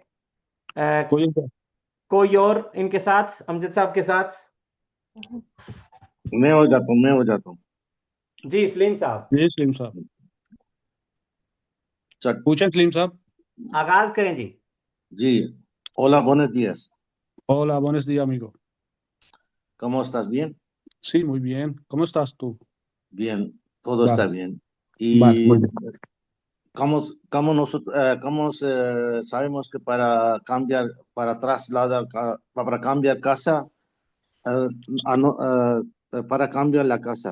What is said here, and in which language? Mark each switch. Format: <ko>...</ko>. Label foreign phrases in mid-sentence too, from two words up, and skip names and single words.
<ur>कोई کوئی اور ان کے ساتھ، امجد صاحب کے ساتھ. میں ہو جاتا ہوں. جی سلیم صاحب, جی سلیم صاحب, चट پوچھیں سلیم صاحب. آغاز کریں جی. जी,</ur> <es>hola, buenos días. Hola, buenos días, amigo. ¿Cómo estás? ¿Bien? Sí, muy bien. ¿Cómo estás tú? Bien, todo está Vale, bien. vale, muy ¿Y bien. cómo sabemos que para cambiar, para trasladar, para cambiar casa, eh, para cambiar la casa?</es>